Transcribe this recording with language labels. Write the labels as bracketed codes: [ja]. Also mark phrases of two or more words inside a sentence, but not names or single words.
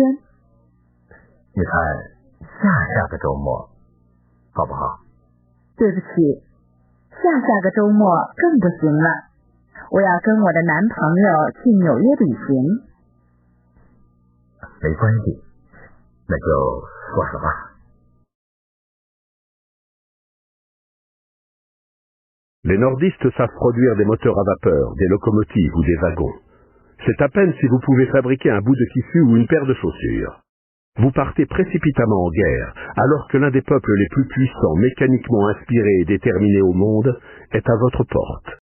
[zh] 你看，下个周末好不好？对不起，下个周末更不行了，我要跟我的男朋友去纽约旅行。没关系，那就说实话。 [fr] Les nordistes savent produire des moteurs à vapeur, des locomotives ou des wagons. C'est à peine si vous pouvez fabriquer un bout de tissu ou une paire de chaussures. Vous partez précipitamment en guerre, alors que l'un des peuples les plus puissants, mécaniquement inspirés et déterminés au monde, est à votre porte.